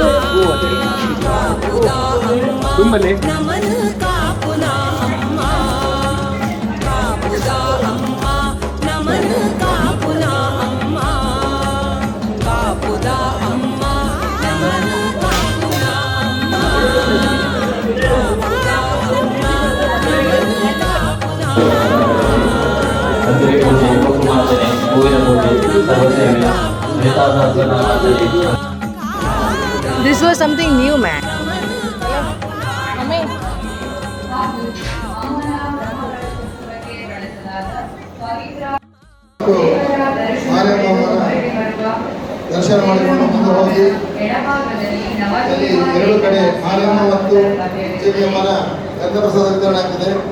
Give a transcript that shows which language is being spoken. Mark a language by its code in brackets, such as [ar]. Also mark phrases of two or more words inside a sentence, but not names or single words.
[tcy] ಕಾಪುದ ಅಮ್ಮ ನಮನ ಕಾಪುನ ಅಮ್ಮ ಕಾಪುದ ಅಮ್ಮ ನಮನ ಕಾಪುನ ಅಮ್ಮ ಕಾಪುದ ಅಮ್ಮ ನಮನ ಕಾಪುನ ಅಮ್ಮ ಕಾಪುದ ಅಮ್ಮ ನಮನ ಕಾಪುನ [en] This was something new, man. [kn] ದರ್ಶನ ಮಾಡಿಕೊಂಡು ಮುಂದೆ ಹೋಗಿ ಅಲ್ಲಿ ಎರಡು ಕಡೆ ಮಾರಿಯಮ್ಮ ಮತ್ತು ಚಿಕ್ಕಮ್ಮನ ಗಂಧಪ್ರಸಾದ ವಿತರಣೆ ಆಗ್ತದೆ.